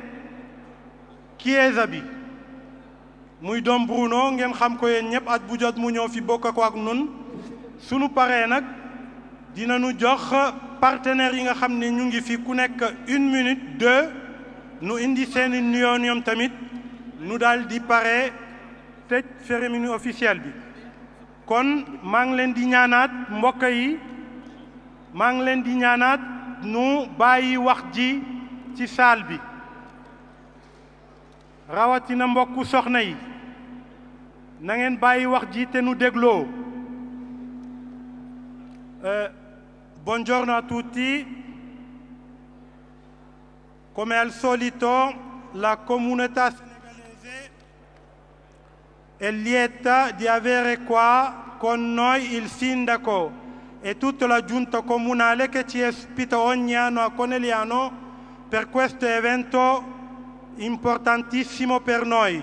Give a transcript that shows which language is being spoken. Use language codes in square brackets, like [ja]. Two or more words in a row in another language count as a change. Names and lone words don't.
[wo] Chiesa bi muy Don Bruno ngeen xam ko yéen ñëpp at bu jot mu ñëw fi bokk ko ak nun sunu paree nag dinañu jox partenaires yi nga xam ne ñu ngi fi ku nekk 1 minute 2 nu indi seeni nuyoo ñoom tamit nu daal di pare tëj [fr] cérémonie officielle [wo] bi kon maa ngi leen di ñaanaat mbokk yi maa ngi leen di ñaanaat nu bàyyi wax ji ci saal bi rawatina mbokku soxna yi na ngeen bàyyi wax ji te nu dégloo [it] buongiorno a tutti come al solito la comunità senegalese è lieta di avere qua con noi il sindaco e tutta la giunta comunale che ci ospita ogni anno a Conegliano per questo evento importantissimo per noi.